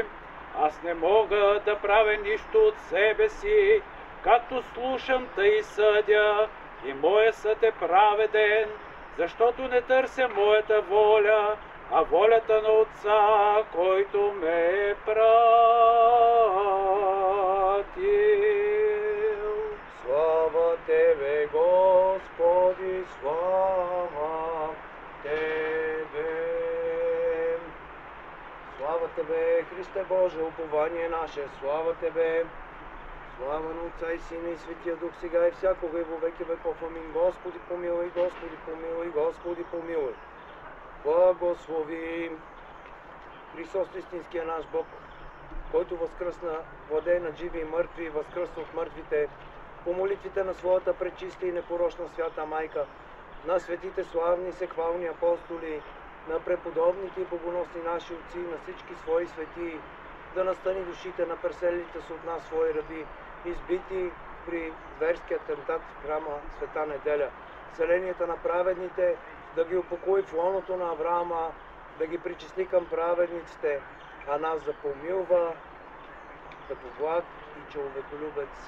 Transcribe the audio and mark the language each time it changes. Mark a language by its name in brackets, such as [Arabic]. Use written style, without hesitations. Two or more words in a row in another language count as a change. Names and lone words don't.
[Bulgarian] Аз не мога да правя нищо от себе си, както слушам, тъй съдя, и моя съд е праведен, защото не търся моята воля, а волята на Отца, който ме е пратил. Слава Тебе, Господи, слава Тебе. Слава Тебе, Христе Боже, упование наше, слава Тебе. Слава на Отца и Сина и Светия Дух, сега и всякога и [Church Slavic] во веки веков. [Bulgarian] Амин. Господи помилуй, Господи помилуй, Господи помилуй. Благослови Христос, истинския наш Бог, който възкръсна, владее над живи и мъртви, и възкръсна от мъртвите, по молитвите на своята пречиста и непорочна свята майка, на светите славни сехвални апостоли, на преподобните и богоносни наши отци, на всички свои светии, да настани душите на преселилите се от нас свои раби, избити при зверски атентат в храма Света неделя, селенията на праведните, да ги упокои в лоното на Авраама, да ги причисли към праведниците, а нас да помилва като благ и човеколюбец.